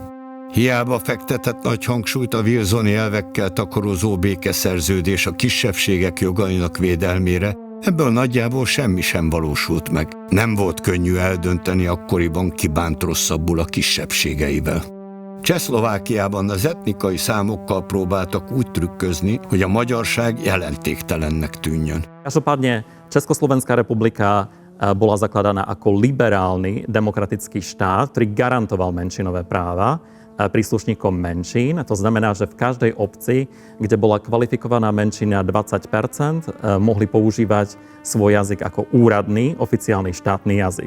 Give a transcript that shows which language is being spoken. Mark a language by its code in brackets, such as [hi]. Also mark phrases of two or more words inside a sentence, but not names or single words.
[hu] Hiába fektetett nagy hangsúlyt a wilsoni elvekkel takarozó békeszerződés a kisebbségek jogainak védelmére, ebből nagyjából semmi sem valósult meg. Nem volt könnyű eldönteni akkoriban, ki bánt rosszabbul a kisebbségeivel. Csehszlovákiában az etnikai számokkal próbáltak úgy trükközni, hogy a magyarság jelentéktelennek tűnjön. [sk] Každopádne Československá republika bola zakladaná ako liberálny demokratický štát, ktorý garantoval menšinové práva príslušníkom menšín. To znamená, že v každej obci, kde bola kvalifikovaná menšina 20%, mohli používať svoj jazyk ako úradný, oficiálny štátny jazyk.